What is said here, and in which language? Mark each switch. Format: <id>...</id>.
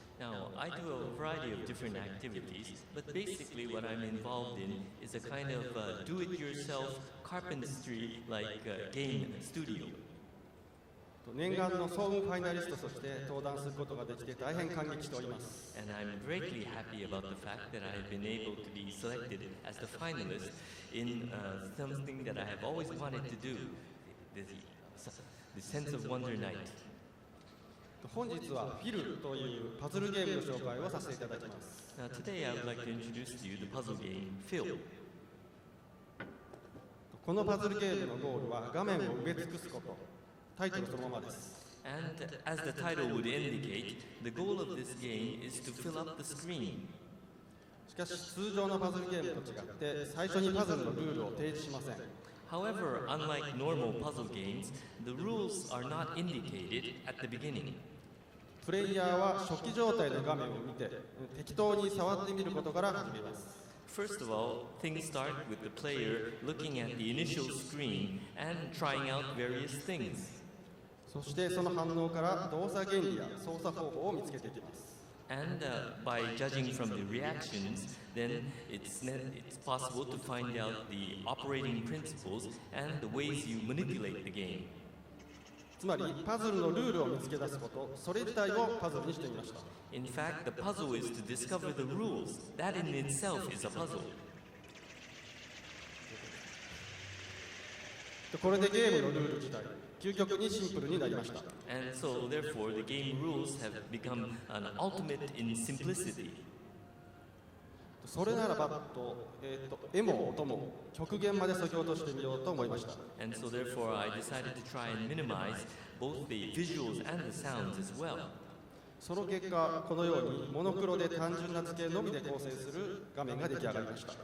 <en>Now, I do a variety of different activities, but basically what I'm involved in is a kind of do-it-yourself carpentry-like game studio.</en> <ja>念願のソウンファイナリストとして登壇することができて大変感激しております。</ja> <en>And I'm greatly happy about the fact that I've been able to be selected as the finalist in something that I have always wanted to do, the Sense of Wonder Night.</en> <ja>本日はフィルというパズルゲームの紹介をさせていただきます。</ja> <en>Now today I would like to introduce to you the puzzle game Phil.</en> <ja>このパズルゲームのゴールは画面を埋め尽くすこと。タイトルそのままです。</ja> <en>And as the title would indicate, the goal of this game is to fill up the screen.</en> <ja>しかし通常のパズルゲームと違って最初にパズルのルールを提示しません。</ja> <en>However, unlike normal puzzle games, the rules are not indicated at the beginning.</en> <ja>プレイヤーは初期状態の画面を見て適当に触ってみることから始めます。</ja> <en>First of all, things start with the player looking at the initial screen and trying out various things.</en> <ja>そしてその反応から動作原理や操作方法を見つけていきます。</ja> <en>And by judging from the reactions, then it's possible to find out the operating principles and the ways you manipulate the game.</en> <ja>つまりパズルのルールを見つけ出すこと、それ自体をパズルにしてみました。</ja> <en>In fact, the puzzle is to discover the rules. That in itself is a puzzle.</en> <ja>これでゲームのルール自体、究極にシンプルになりました。</ja> <en>And so, therefore, the game rules have become an ultimate in simplicity.</en> <ja>それならば絵も音も極限まで削ぎ落としてみようと思いました。</ja> <en>And so, therefore, I decided to try and minimize both the visuals and the sounds as well.</en> <ja>その結果、このようにモノクロで単純な図形のみで構成する画面が出来上がりました。</ja>